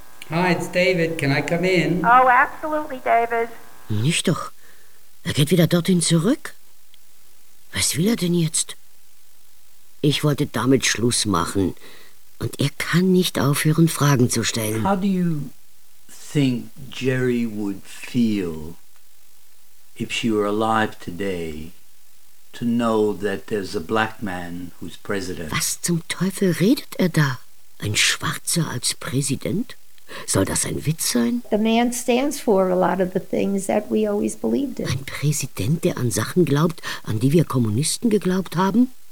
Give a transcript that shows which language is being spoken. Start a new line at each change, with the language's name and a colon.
English: Hi, it's David. Can I come in? Oh, absolutely, David.
German: Nicht doch. Er geht wieder dorthin zurück. Was will er denn jetzt? Ich wollte damit Schluss machen. Und er kann nicht aufhören, Fragen zu stellen.
English: How do you think Jerry would feel if she were alive today to know that there's a black man who's president?
German: Was zum Teufel redet er da? Ein Schwarzer als Präsident? Soll das ein Witz sein?
English: The man stands for a lot of the things that we always believed in.
German: Ein Präsident, der an Sachen glaubt, an die wir Kommunisten geglaubt haben?